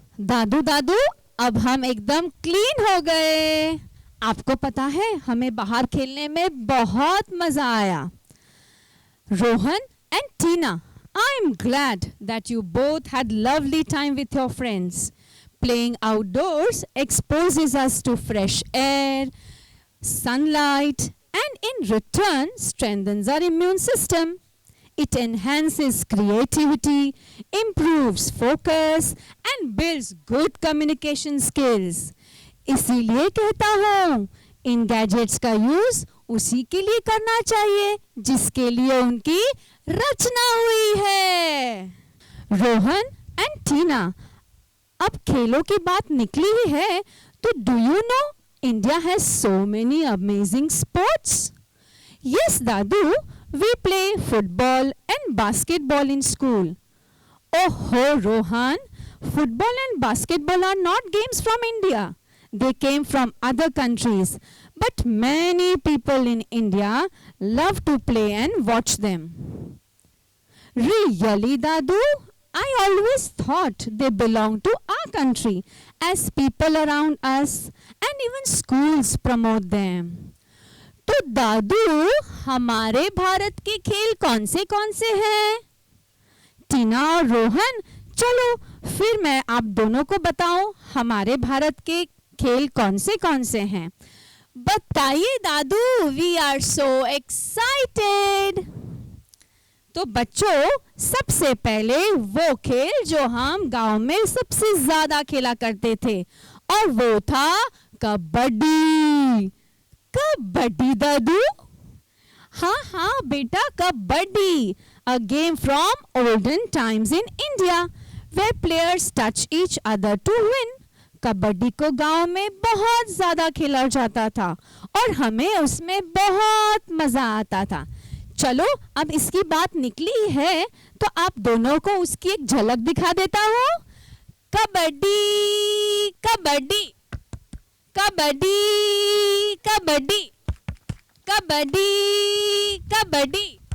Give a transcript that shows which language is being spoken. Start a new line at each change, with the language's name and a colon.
Hindi: दादू दादू अब हम एकदम क्लीन हो गए आपको पता है हमें बाहर खेलने में बहुत मजा आया Rohan and Tina
English: I'm glad that you both had lovely time with your friends. Playing outdoors exposes us to fresh air, sunlight, and in return strengthens our immune system. It enhances creativity, improves focus, and builds good communication skills.
Hindi: इसीलिए कहता हूँ, इन gadgets का use उसी के लिए करना चाहिए जिसके लिए उनकी रचना हुई है. रोहन एंड टीना, अब खेलों की बात निकली ही है तो
English: Do you know India has so many amazing sports. Yes Dadu, we play football and basketball in school. ओहो Rohan, football and basketball are not games from India. They came from other countries. But many people in India love to play and watch them. Really, Dadu? I always thought they belong to our country, as people around us and even schools promote them.
Hindi: तो दादू, हमारे भारत के खेल कौन से हैं? टीना और रोहन, चलो फिर मैं आप दोनों को बताऊं हमारे भारत के खेल कौन से हैं.
English: बताइए Dadu, we are so excited.
Hindi: तो बच्चों, सबसे पहले वो खेल जो हम गांव में सबसे ज्यादा खेला करते थे, और वो था कबड्डी. कबड्डी दादू? हाँ बेटा,
English: Kabaddi, a game from olden times in India where players touch each other to win.
Hindi: Kabaddi को गांव में बहुत ज्यादा खेला जाता था और हमें उसमें बहुत मजा आता था. चलो, अब इसकी बात निकली है तो आप दोनों को उसकी एक झलक दिखा देता हूँ. कबड्डी कबड्डी कबड्डी कबड्डी कबड्डी कबड्डी.